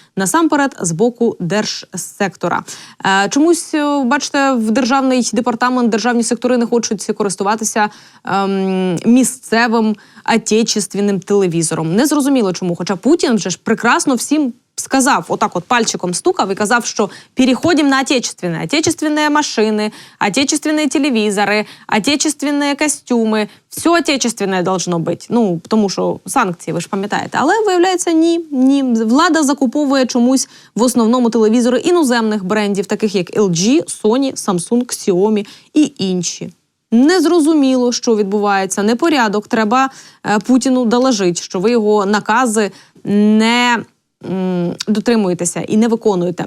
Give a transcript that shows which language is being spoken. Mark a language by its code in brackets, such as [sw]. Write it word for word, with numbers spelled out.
[uk] Насамперед, з боку держсектора. Чомусь, бачите, в державний департамент, державні сектори не хочуть користуватися ем, місцевим отечественним телевізором. Незрозуміло чому, хоча Путін вже ж прекрасно всім сказав, отак от пальчиком стукав і казав, що [ru] переходим на отечественные. Отечественные машины, отечественные телевизоры, отечественные костюмы. Все отечественное должно [uk] бути. Ну, тому що санкції, ви ж пам'ятаєте. Але, виявляється, ні, ні. Влада закуповує чомусь в основному телевізори іноземних брендів, таких як ел джі, Sony, Samsung, Xiaomi і інші. Незрозуміло, що відбувається. Непорядок. Треба Путіну доложити, що ви його накази не дотримуєтеся і не виконуєте.